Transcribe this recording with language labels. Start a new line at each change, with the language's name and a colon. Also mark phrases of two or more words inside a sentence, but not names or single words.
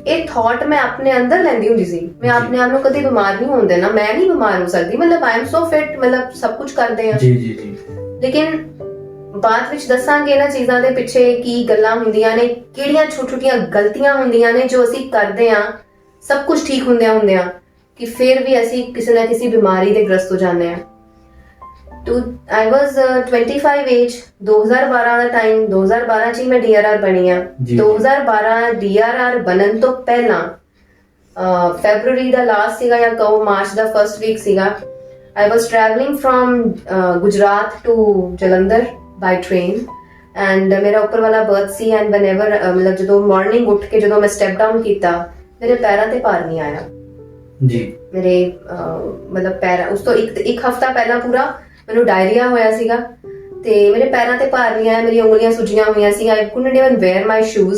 Punjabi: ਇਹ ਥਾਟ ਮੈਂ ਆਪਣੇ ਅੰਦਰ ਲੈਂਦੀ ਹੁੰਦੀ ਸੀ, ਮੈਂ ਆਪਣੇ ਆਪ ਨੂੰ ਕਦੇ ਬਿਮਾਰ ਨਹੀਂ ਹੋਣ ਦੇਣਾ, ਮੈਂ ਨਹੀਂ ਬਿਮਾਰ ਹੋ ਸਕਦੀ, ਮਤਲਬ
English: I am so fit,
Punjabi: ਮਤਲਬ ਸਭ ਕੁਝ ਕਰਦੇ ਆ। ਜੀ ਜੀ ਜੀ। ਲੇਕਿਨ ਬਾਅਦ ਵਿੱਚ ਦੱਸਾਂਗੇ ਇਹਨਾਂ ਚੀਜ਼ਾਂ ਦੇ ਪਿੱਛੇ ਕੀ ਗੱਲਾਂ ਹੁੰਦੀਆਂ ਨੇ, ਕਿਹੜੀਆਂ ਛੋਟੀਆਂ ਗਲਤੀਆਂ ਹੁੰਦੀਆਂ ਨੇ ਜੋ ਅਸੀਂ ਕਰਦੇ ਆ ਸਭ ਕੁਝ ਠੀਕ ਹੁੰਦਿਆਂ ਕਿ ਫਿਰ ਵੀ ਅਸੀਂ ਕਿਸੇ ਨਾ ਕਿਸੇ ਬਿਮਾਰੀ ਦੇ ਗ੍ਰਸਤ ਹੋ ਜਾਂਦੇ ਆ।
English: I was 25 age,
Punjabi: 2012 ਦਾ ਟਾਈਮ, 2012 ਚ ਹੀ ਮੈਂ DRR ਬਣੀ ਆ। 2012 DRR ਬਣਨ ਤੋਂ ਪਹਿਲਾਂ ਫੈਬਰੂਰੀ ਦਾ ਲਾਸਟ ਸੀਗਾ ਜਾਂ ਕਹੋ ਮਾਰਚ ਦਾ
English: first week
Punjabi: ਸੀਗਾ।
English: I was traveling from Gujarat to Jalandhar by train and
Punjabi: ਮੇਰਾ ਉੱਪਰ ਵਾਲਾ ਬਰਥ ਸੀ
English: and whenever
Punjabi: ਮਤਲਬ ਜਦੋਂ ਮਾਰਨਿੰਗ ਉੱਠ ਕੇ ਜਦੋਂ ਮੈਂ
English: step down
Punjabi: ਕੀਤਾ, ਮੇਰੇ ਪੈਰਾਂ ਤੇ ਭਾਰ ਨਹੀਂ ਆਇਆ ਜੀ। ਮੇਰੇ ਮਤਲਬ ਪੈਰ ਉਸ ਤੋਂ ਇੱਕ ਹਫਤਾ ਪਹਿਲਾਂ ਪੂਰਾ ਮੈਨੂੰ ਡਾਇਰੀਆ ਹੋਇਆ ਸੀਗਾ, ਤੇ ਮੇਰੇ ਪੈਰਾਂ ਤੇ ਭਾਰ ਨਹੀਂ ਆਇਆ, ਮੇਰੀਆਂ ਉਂਗਲੀਆਂ ਸੁੱਜੀਆਂ ਹੋਈਆਂ ਸੀ,
English: I couldn't even wear my shoes.